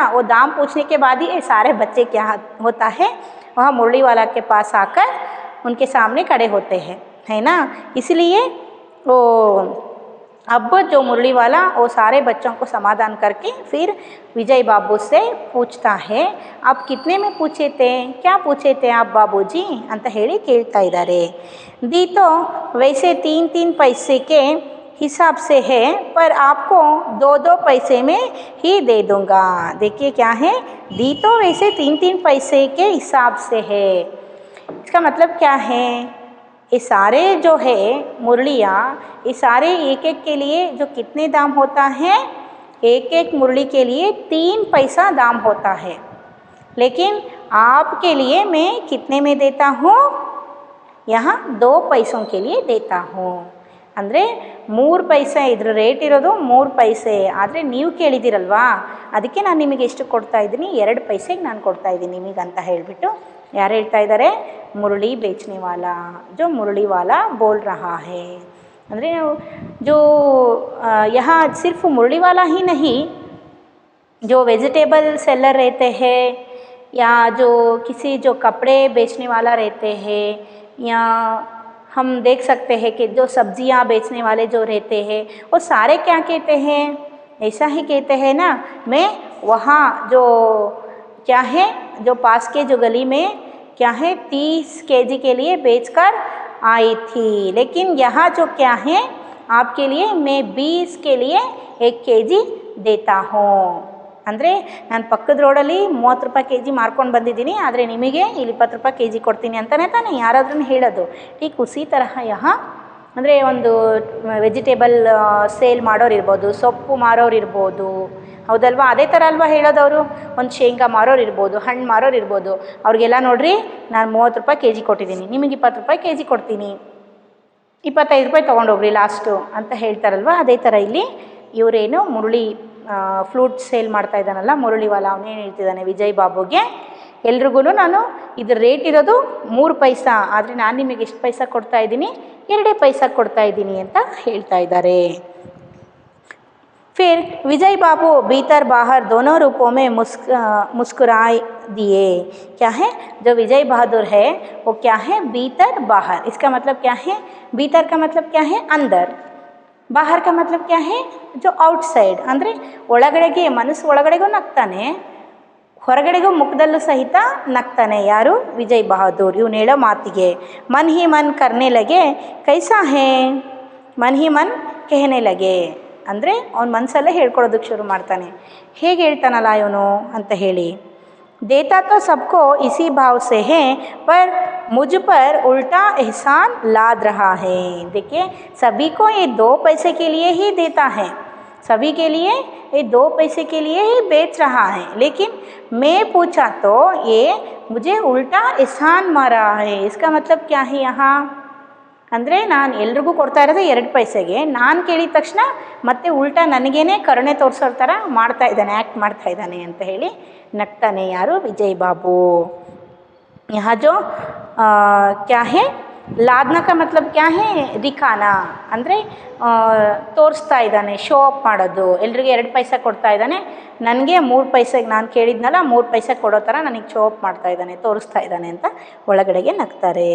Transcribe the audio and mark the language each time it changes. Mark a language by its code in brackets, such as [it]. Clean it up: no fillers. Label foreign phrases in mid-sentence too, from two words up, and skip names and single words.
[hi] वो दाम पूछने के बाद ही सारे बच्चे क्या होता है, वह मुरली वाला के पास आकर उनके सामने खड़े होते हैं, है ना. इसलिए वो अब जो मुरली वाला वो सारे बच्चों को समाधान करके फिर विजय बाबू से पूछता है, आप कितने में पूछे थे, क्या पूछे थे आप बाबूजी [kn] ಅಂತ ಹೇಳಿ ಕೇಳ್ತಾ ಇದ್ದಾರೆ. [hi] दी तो वैसे 3-3 पैसे के हिसाब से है, पर आपको 2-2 पैसे में ही दे दूँगा. देखिए क्या है, दी तो वैसे 3-3 पैसे के हिसाब से है. इसका मतलब क्या है, ये सारे जो है मुरलियाँ, ये सारे एक के लिए जो कितने दाम होता है, एक मुरली के लिए 3 पैसा दाम होता है. लेकिन आपके लिए मैं कितने में देता हूँ, यहाँ 2 पैसों के लिए देता हूँ. [kn] ಅಂದರೆ 3 ಪೈಸೆ ಇದ್ರ ರೇಟ್ ಇರೋದು 3 ಪೈಸೆ. ಆದರೆ ನೀವು ಕೇಳಿದ್ದೀರಲ್ವಾ, ಅದಕ್ಕೆ ನಾನು ನಿಮಗೆ ಎಷ್ಟು ಕೊಡ್ತಾ ಇದ್ದೀನಿ, 2 ಪೈಸೆಗೆ ನಾನು ಕೊಡ್ತಾ ಇದ್ದೀನಿ ನಿಮಗಂತ ಹೇಳಿಬಿಟ್ಟು ಯಾರು ಹೇಳ್ತಾ ಇದ್ದಾರೆ, [hi] मुरली बेचने वाला, जो मुरली वाला बोल रहा है. ಅಂದರೆ जो यहाँ सिर्फ मुरली वाला ही नहीं, जो [en] vegetable seller [hi] रहते हैं या जो किसी जो कपड़े बेचने वाला रहते हैं, या हम देख सकते हैं कि जो सब्जियां बेचने वाले जो रहते हैं, वो सारे क्या कहते हैं, ऐसा ही कहते हैं ना, मैं वहाँ जो क्या है, जो पास के जो गली में क्या है 30 kg के लिए बेचकर आई थी, लेकिन यहाँ जो क्या है, आपके लिए मैं 20 के लिए 1 kg देता हूँ. [kn] ಅಂದರೆ ನಾನು ಪಕ್ಕದ ರೋಡಲ್ಲಿ 30 ರೂಪಾಯಿ kg ಮಾರ್ಕೊಂಡು ಬಂದಿದ್ದೀನಿ, ಆದರೆ ನಿಮಗೆ ಇಲ್ಲಿ 20 ರೂಪಾಯಿ kg ಕೊಡ್ತೀನಿ ಅಂತಲೇ ತಾನೇ ಯಾರಾದ್ರೂ ಹೇಳೋದು. [hi] ठीक उसी तरह यहाँ [kn] ಅಂದರೆ ಒಂದು [en] vegetable sale [kn] ಮಾಡೋರು ಇರ್ಬೋದು, ಸೊಪ್ಪು ಮಾರೋರು ಇರ್ಬೋದು, ಹೌದಲ್ವಾ, ಅದೇ ಥರ ಅಲ್ವಾ ಹೇಳೋದವರು. ಒಂದು ಶೇಂಗಾ ಮಾರೋರು ಇರ್ಬೋದು, ಹಣ್ಣು ಮಾರೋರು ಇರ್ಬೋದು, ಅವ್ರಿಗೆಲ್ಲ ನೋಡಿರಿ ನಾನು 30 ರೂಪಾಯಿ kg ಕೊಟ್ಟಿದ್ದೀನಿ, ನಿಮಗೆ 20 ರೂಪಾಯಿ kg ಕೊಡ್ತೀನಿ, 25 ರೂಪಾಯಿ ತೊಗೊಂಡೋಗ್ರಿ ಲಾಸ್ಟು ಅಂತ ಹೇಳ್ತಾರಲ್ವ. ಅದೇ ಥರ ಇಲ್ಲಿ ಇವರೇನು ಮುರಳಿ [en] flute sale [kn] ಮಾಡ್ತಾ ಇದ್ದಾನಲ್ಲ [hi] मुरली वाला, [kn] ಅವನೇನು ಹೇಳ್ತಿದ್ದಾನೆ ವಿಜಯ್ ಬಾಬುಗೆ, ಎಲ್ರಿಗೂ ನಾನು ಇದ್ರ ರೇಟ್ ಇರೋದು 3 ಪೈಸಾ, ಆದರೆ ನಾನು ನಿಮಗೆ ಎಷ್ಟು ಪೈಸಾ ಕೊಡ್ತಾ ಇದ್ದೀನಿ, 2 ಪೈಸಾ ಕೊಡ್ತಾ ಇದ್ದೀನಿ ಅಂತ ಹೇಳ್ತಾ ಇದ್ದಾರೆ. [hi] फिर विजय बाबू भीतर बाहर दोनों रूपों में मुस्कुराए दिए. क्या है, जो विजय बहादुर है वो क्या है, भीतर बाहर. इसका मतलब क्या है, भीतर का मतलब क्या है, अंदर, बाहर का मतलब क्या है, जो आउटसाइड. [kn] ಅಂದರೆ ಒಳಗಡೆಗೆ ಮನಸ್ಸು ಒಳಗಡೆಗೂ ನಗ್ತಾನೆ, ಹೊರಗಡೆಗೂ ಮುಖದಲ್ಲೂ ಸಹಿತ ನಗ್ತಾನೆ. ಯಾರು, ವಿಜಯ್ ಬಹಾದೂರ್. ಇವನು ಹೇಳೋ ಮಾತಿಗೆ [hi] मन ही मन करने लगे, कैसा है, मन ही मन कहने लगे. [kn] ಅಂದರೆ ಅವ್ನ ಮನಸ್ಸಲ್ಲೇ ಹೇಳ್ಕೊಡೋದಕ್ಕೆ ಶುರು ಮಾಡ್ತಾನೆ. ಹೇಗೆ ಹೇಳ್ತಾನಲ್ಲ ಇವನು ಅಂತ ಹೇಳಿ, [hi] देता तो सबको इसी भाव से है, पर मुझ पर उल्टा एहसान लाद रहा है. देखिए सभी को ये 2 पैसे के लिए ही देता है, सभी के लिए ये 2 पैसे के लिए ही बेच रहा है, लेकिन मैं पूछा तो ये मुझे उल्टा एहसान मारा है. इसका मतलब क्या है यहाँ, [kn] ಅಂದರೆ ನಾನು ಎಲ್ರಿಗೂ ಕೊಡ್ತಾ ಇರೋದು 2 ಪೈಸೆಗೆ, ನಾನು ಕೇಳಿದ ತಕ್ಷಣ ಮತ್ತೆ ಉಲ್ಟಾ ನನಗೇನೆ ಕರುಣೆ ತೋರಿಸೋ ಥರ ಮಾಡ್ತಾ ಇದ್ದಾನೆ, ಆ್ಯಕ್ಟ್ ಮಾಡ್ತಾ ಇದ್ದಾನೆ ಅಂತ ಹೇಳಿ ನಗ್ತಾನೆ ಯಾರು, ವಿಜಯ್ ಬಾಬು. [hi] यहाँ जो क्या है, लादना का मतलब क्या है, [kn] ದಿಖಾನಾ ಅಂದರೆ ತೋರಿಸ್ತಾ ಇದ್ದಾನೆ, [en] show up [kn] ಮಾಡೋದು. ಎಲ್ರಿಗೂ 2 ಪೈಸೆ ಕೊಡ್ತಾ ಇದ್ದಾನೆ, ನನಗೆ 3 ಪೈಸೆಗೆ ನಾನು ಕೇಳಿದ್ನಲ್ಲ 3 ಪೈಸೆ ಕೊಡೋ ಥರ ನನಗೆ [en] show up [kn] ಮಾಡ್ತಾ ಇದ್ದಾನೆ, ತೋರಿಸ್ತಾ ಇದ್ದಾನೆ ಅಂತ ಒಳಗಡೆಗೆ ನಗ್ತಾರೆ.